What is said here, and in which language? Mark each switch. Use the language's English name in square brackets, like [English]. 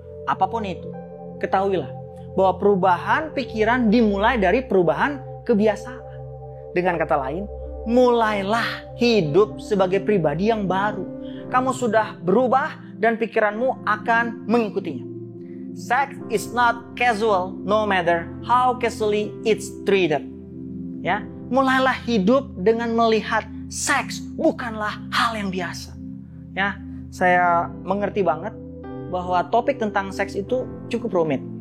[Indonesian] Apapun itu, ketahuilah bahwa perubahan pikiran dimulai dari perubahan kebiasaan. Dengan kata lain, mulailah hidup sebagai pribadi yang baru. Kamu sudah berubah dan pikiranmu akan mengikutinya. [English] Sex is not casual no matter how casually it's treated. [Indonesian] Ya, mulailah hidup dengan melihat seks bukanlah hal yang biasa. Ya, saya mengerti banget bahwa topik tentang seks itu cukup rumit.